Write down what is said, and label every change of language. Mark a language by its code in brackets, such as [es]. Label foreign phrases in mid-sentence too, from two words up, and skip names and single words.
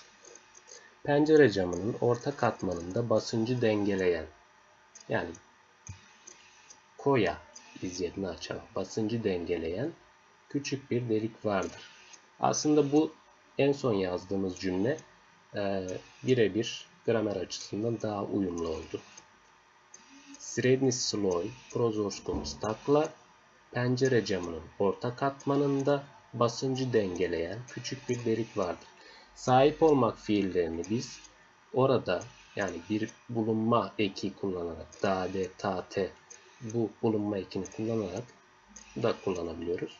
[tr] Pencere camının orta katmanında basıncı dengeleyen, yani [hr] koja izjednačava, [tr] basıncı dengeleyen küçük bir delik vardır. Aslında bu en son yazdığımız cümle birebir gramer açısından daha uyumlu oldu. [hr] Srednji sloj prozorskog stakla, [tr] pencere camının orta katmanında basıncı dengeleyen küçük bir delik vardır. Sahip olmak fiillerini biz orada, yani bir bulunma eki kullanarak, dade, tate, bu bulunma ekini kullanarak da kullanabiliyoruz.